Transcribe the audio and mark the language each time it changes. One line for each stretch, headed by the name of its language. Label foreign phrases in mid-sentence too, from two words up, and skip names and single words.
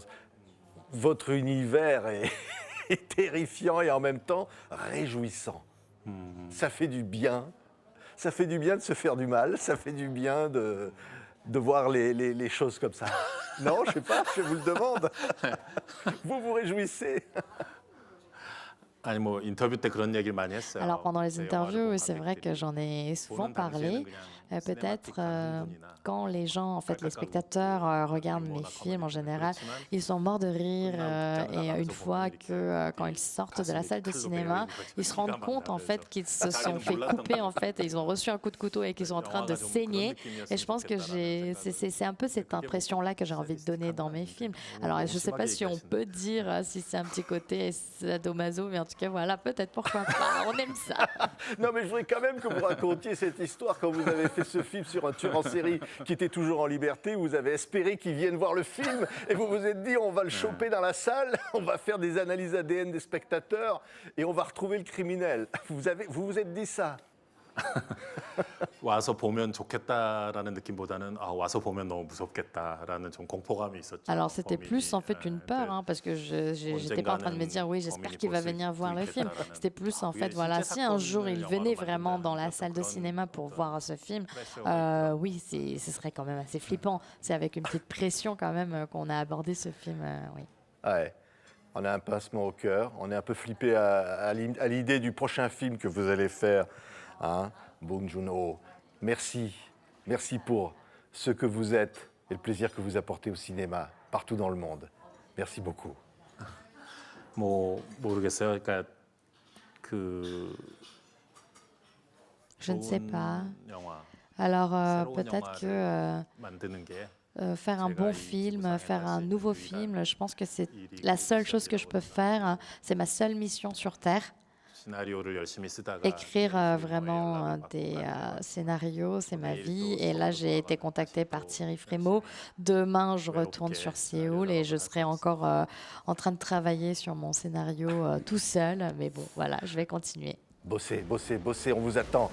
French: Votre univers est terrifiant et en même temps réjouissant. Ça fait du bien. Ça fait du bien de se faire du mal. Ça fait du bien de voir les choses comme ça. Non, je ne sais pas, je vous le demande. Vous vous réjouissez.
Korean: 아니 뭐 인터뷰 때 그런 얘기를 많이 했어요.
French: Alors pendant les
Korean: 제 영화를
French: interviews,
Korean: 본
French: c'est vrai que
Korean: 관객들이
French: j'en ai souvent
Korean: 보는 당시에는
French: parlé.
Korean: 그냥
French: Peut-être
Korean: 시네마틱한 흥분이나
French: quand les gens, en fait, les
Korean: 깔깔깔
French: spectateurs
Korean: 웃고
French: regardent mes
Korean: 유머나
French: films en
Korean: 코미디는
French: général,
Korean: 그렇지만
French: ils sont morts de rire
Korean: 끝나고
French: et
Korean: 극장을
French: une
Korean: 나가면서
French: fois
Korean: 보면
French: que
Korean: 이렇게
French: quand ils sortent de la
Korean: 가슴이
French: salle de
Korean: 칼로
French: cinéma,
Korean: 베이는
French: ils se
Korean: 거죠.
French: rendent
Korean: 피가
French: compte en
Korean: 막
French: fait
Korean: 나면서
French: qu'ils se sont
Korean: 자기는
French: fait
Korean: 몰랐던
French: couper en
Korean: 거죠.
French: fait et ils ont reçu un coup de couteau et qu'ils sont en train de
Korean: 영화가 좀 그런
French: saigner.
Korean: 느낌이었으면
French: Et je pense que
Korean: 좋겠다라는
French: c'est un peu cette
Korean: 그게 뭐
French: impression-là que j'ai envie de donner dans mes films. Alors je ne sais pas si on peut dire si c'est un petit côté sadomaso, mais en tout cas voilà, peut-être, pourquoi pas, on aime ça. Non, mais je voudrais quand même que vous racontiez cette histoire quand vous avez fait ce film sur un tueur en série qui était toujours en liberté. Vous avez espéré qu'il vienne voir le film et vous vous êtes dit on va le choper dans la salle, on va faire des analyses ADN des spectateurs et on va retrouver le criminel. Vous vous êtes dit ça?
Korean: 와서 보면 좋겠다라는 느낌보다는 아, 와서 보면 너무 무섭겠다라는 좀 공포감이 있었죠.
French: Alors c'était
Korean: 범인이.
French: plus en fait une peur, hein, parce que je n'étais pas en train de me dire oui, j'espère qu'il va venir voir le film. C'était plus en fait, voilà, si un jour il venait vraiment dans la salle de cinéma pour voir ce film, oui, ce serait quand même assez flippant. C'est avec une petite pression quand même qu'on a abordé ce film, oui. Ouais. On a un pincement au cœur, on est un peu flippé à l'idée du prochain film que vous allez faire, hein, Bong Joon-ho. Merci, merci pour ce que vous êtes et le plaisir que vous apportez au cinéma partout dans le monde. Merci beaucoup.
Korean: 뭐 모르겠어요. 그러니까 그
French: Je ne sais
Korean: 좋은
French: pas.
Korean: 영화
French: Alors
Korean: 새로운
French: peut-être que
Korean: 영화를 만드는 게
French: faire un bon film, faire un nouveau film, je pense que c'est la seule chose que je peux faire, hein, c'est ma seule mission sur Terre.
Korean: 시나리오를 열심히 쓰다가
French: Écrire vraiment des scénarios, c'est ma vie. Et là, j'ai été contactée par Thierry Frémaux. Demain, je retourne sur Séoul et je serai encore en train de travailler sur mon scénario tout seul. Mais bon, voilà, je vais continuer. Bossez, bossez, bossez, on vous attend.